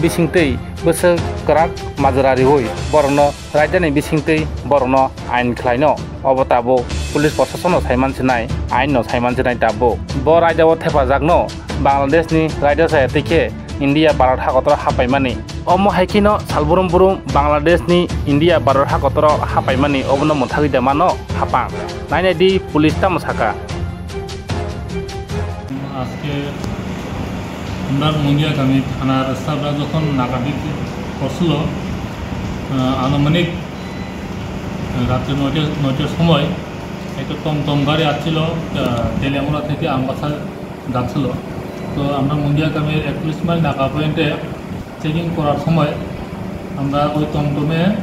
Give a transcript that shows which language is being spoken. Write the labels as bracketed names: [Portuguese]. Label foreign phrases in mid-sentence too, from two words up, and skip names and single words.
[Kok Borok] bisingtei besok kerak majrari hoi borno rajdani bisingtei borno ain khlaino obo tabuk police proshasano saiman chinai ain no saiman chinai tabuk bo rajao thepajakno Bangladesh ni raja saya tike India Bharat hakotoro hapaimani omo haikino salburum Bangladesh ni India Bharat hakotoro hapaimani obono muthagi demano hapang naine di police ta musaka [Bangla] আজকে আমরা মঙ্গিয়া গ্রামে থানার স্টাফরা যখন নাকাটি করছিল আনুমানিক রাত্রে 9টার সময় একটা টমটম গাড়ি আসছিল তেলিয়ামুড়া থেকে আমবাসা যাচ্ছিল তো আমরা মঙ্গিয়া গ্রামের 41 মাইল নাকা পয়েন্টে চেকিং করার সময় আমরা ওই টমটমে